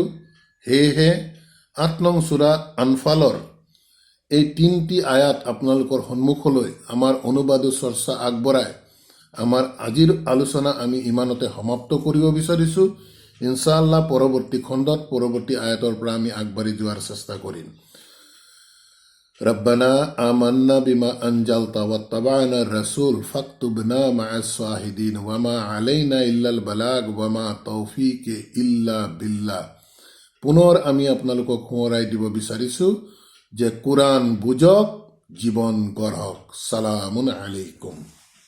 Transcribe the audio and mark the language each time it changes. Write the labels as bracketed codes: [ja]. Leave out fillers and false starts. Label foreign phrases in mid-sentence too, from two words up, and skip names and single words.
[as] সেয়েহে ৮ নং সূৰা আনফালৰ এই ৩টি আয়াত আপোনালোকৰ সন্মুখলৈ আমাৰ অনুবাদ চৰ্চা আগবঢ়াই আমাৰ আজিৰ আলোচনা আমি ইমানতে সমাপ্ত কৰিব বিচাৰিছোঁ। ইনশাআল্লাহ পৰৱৰ্তী খণ্ডত পৰৱৰ্তী আয়াতৰ পৰা আমি আগবাঢ়ি যোৱাৰ চেষ্টা কৰিম। [ar] ربنا آمنا بما أنزلت واتبعنا الرسول فاكتبنا مع الشاهدين وما علينا إلا البلاغ وما توفيق إلا بالله। [as] পুনৰ আমি আপোনালোকক সোঁৱৰাই দিব বিচাৰিছোঁ যে কোৰাণ বুজক, জীৱন গঢ়ক। [ar] سلام عليكم.